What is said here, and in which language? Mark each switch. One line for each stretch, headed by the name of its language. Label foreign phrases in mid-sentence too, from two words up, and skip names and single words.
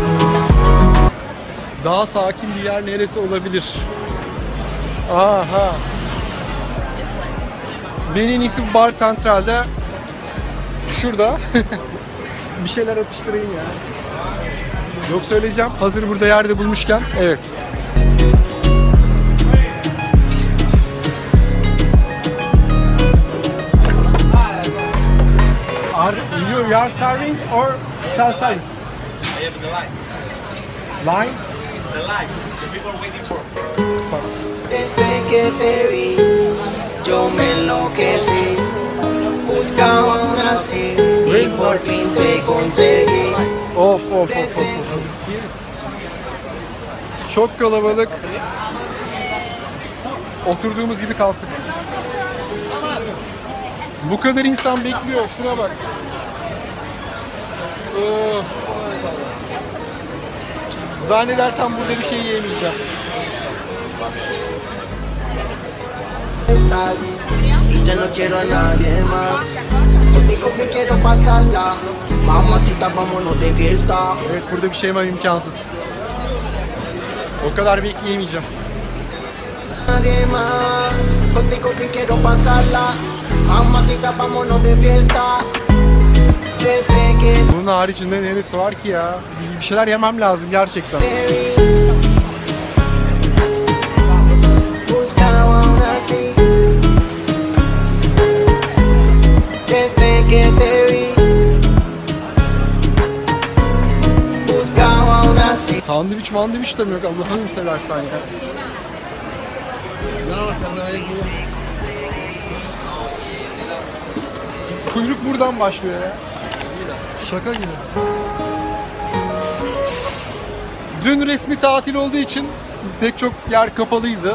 Turkish: Daha sakin bir yer neresi olabilir? Aha. Ben en iyisi Bar Central'de şurada bir şeyler atıştırayım ya. Yok söyleyeceğim. Hazır burada yerde bulmuşken. Evet.
English: You are serving or self-service? I have the line. Line? The line. The people waiting for.
Spanish: Desde que te vi, yo me enloquecí. Buscaba aún así y por fin te conseguí.
Turkish: Of. Çok kalabalık. Oturduğumuz gibi kalktık. Bu kadar insan bekliyor. Şuna bak. Zannedersem burada bir şey yiyemeyeceğim.
Spanish: Estás, ya no quiero a nadie más. Contigo que quiero pasarla. Mamacita, vámonos de fiesta.
Turkish: Evet, burada bir şey yemem imkansız. O kadar bekleyemeyeceğim.
Spanish: Nadie más. Contigo que quiero pasarla. Mamacita, vámonos de fiesta. Desde que
Turkish: Bunun haricinde neresi var ki ya? Bir şeyler yemem lazım gerçekten.
Spanish: te vi, buscaba aún así. Desde que te vi, buscaba aún así.
Turkish: Sandviç mandviç de mi yok? Allah'ını seversen ya. Kuyruk buradan başlıyor ya. Şaka gibi. Dün resmi tatil olduğu için pek çok yer kapalıydı.